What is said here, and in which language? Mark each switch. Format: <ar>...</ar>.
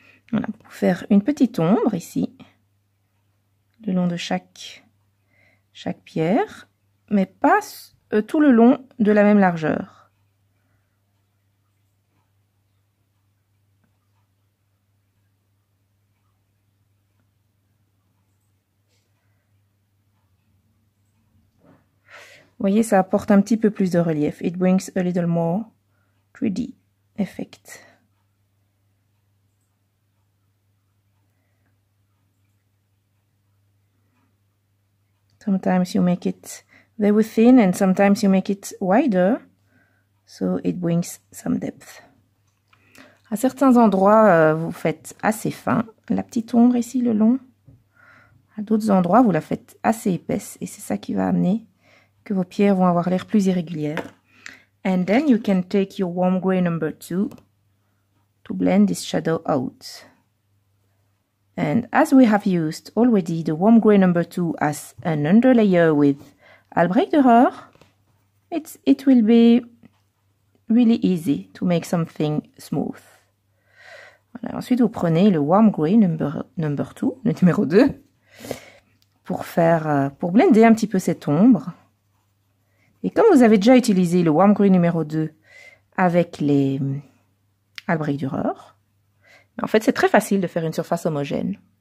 <fr>Voilà, pour faire une petite ombre ici, le long de chaque pierre, mais pas tout le long de la même largeur. Vous voyez, ça apporte un petit peu plus de relief.</fr> <en>It brings a little more 3D effect. Sometimes you make it very thin and sometimes you make it wider, so it brings some depth.</en> <fr>À certains endroits, vous faites assez fin, la petite ombre ici le long. À d'autres endroits, vous la faites assez épaisse et c'est ça qui va amener que vos pierres vont avoir l'air plus irrégulières.</fr> <en>And then you can take your warm gray number 2 to blend this shadow out. And as we have used already the warm gray number 2 as an underlayer with Albrecht Dürer, it will be really easy to make something smooth.</en> <fr>Voilà. Ensuite, vous prenez le warm gray number 2, le numéro 2, pour blender un petit peu cette ombre. Et comme vous avez déjà utilisé le warm gray numéro 2 avec les Albrecht Dürer, en fait, c'est très facile de faire une surface homogène.</fr>